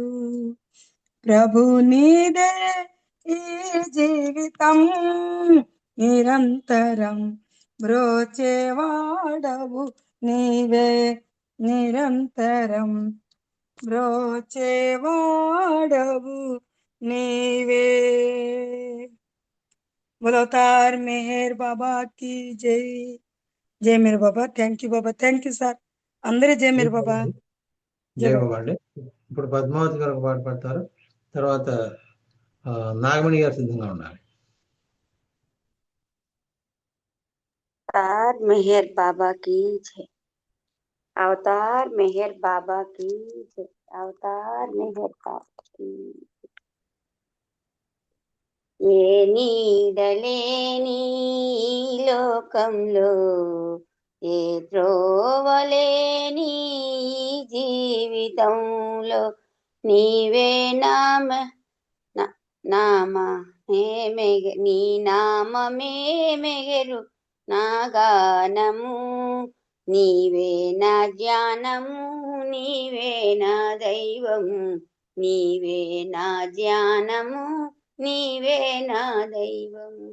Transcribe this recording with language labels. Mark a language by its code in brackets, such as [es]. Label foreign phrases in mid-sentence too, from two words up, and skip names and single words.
[te] ప్రభు నీదే ఈ జీవితం నిరంతరం బ్రోచేవాడవు నీవే, నిరంతరం బ్రోచేవాడవు నీవే. [hi] बोलो अवतार मेहर बाबा की जय। [te] జయ మేరు బాబా. [en] thank you [te] బాబా. [en] thank you [te] సార్. అందరూ జయ మేరు బాబా. జై బాబా అండి. ఇప్పుడు పద్మావతి గారు ఒక పాట పాడతారు. తర్వాత నాగమణి గారు సిద్ధంగా ఉన్నారు. [hi] अवतार मेहर बाबा की जय। अवतार मेहर बाबा की जय। अवतार मेहर बाबा की [te] ఏ నీడలేని లోకంలో ఏ త్రోవలేని జీవితంలో నీవే నీ నామమే మెగరు నా గానము, నీవే నా ధ్యానము, నీవే నా దైవము, నీవే నా ధ్యానము, నీవే నా దైవము.